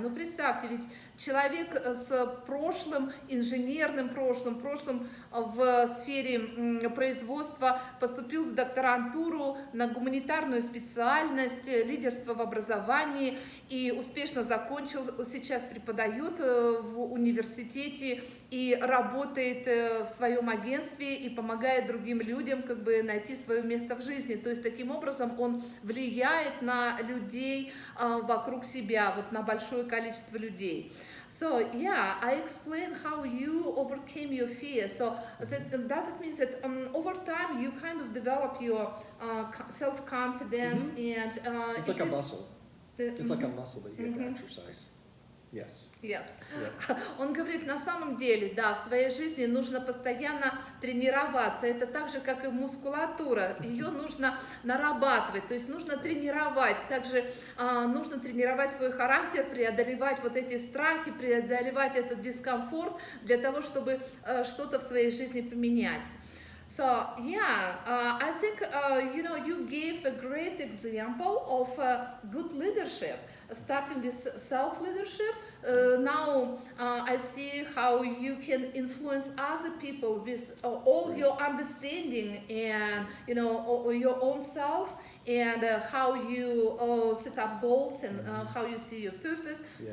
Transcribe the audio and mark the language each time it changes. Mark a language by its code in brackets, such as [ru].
[ru] Ну, представьте, ведь человек с прошлым, инженерным прошлым в сфере производства поступил в докторантуру на гуманитарную специальность, лидерство в образовании, и успешно закончил, сейчас преподает в университете и работает в своем агентстве и помогает другим людям как бы найти свое место в жизни. То есть таким образом он влияет на людей вокруг себя, вот на большое количество людей. [en] So yeah, I explained how you overcame your fear. So does it mean that over time you kind of develop your self-confidence and it's like a muscle. It's like a muscle that you have to exercise. Yes. Yes. Yeah. [ru] Он говорит, на самом деле, да, в своей жизни нужно постоянно тренироваться. Это так же, как и мускулатура. Ее нужно нарабатывать, то есть нужно тренировать. Также нужно тренировать свой характер, преодолевать вот эти страхи, преодолевать этот дискомфорт для того, чтобы что-то в своей жизни поменять. [en] So yeah, I think you gave a great example of good leadership, starting with self-leadership. Now I see how you can influence other people with all your understanding and your own self, and how you set up goals and how you see your purpose. Yeah.